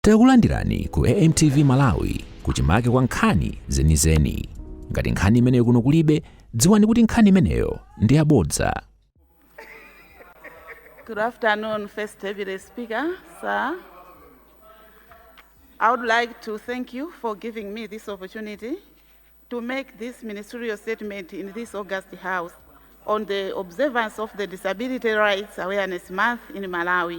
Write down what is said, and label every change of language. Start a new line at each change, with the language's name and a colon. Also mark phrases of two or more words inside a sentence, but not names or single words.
Nyanja: Takulandirani ku AMTV Malawi kuchimake kwa nkhani zenizeni. Ngati nkhani imeneyo kuno kulibe, dziwani kuti nkhani imeneyo ndi yabodza.
English: Good afternoon, First Deputy Speaker, sir. I would like to thank you for giving me this opportunity to make this ministerial statement in this August House on the observance of the Disability Rights Awareness Month in Malawi.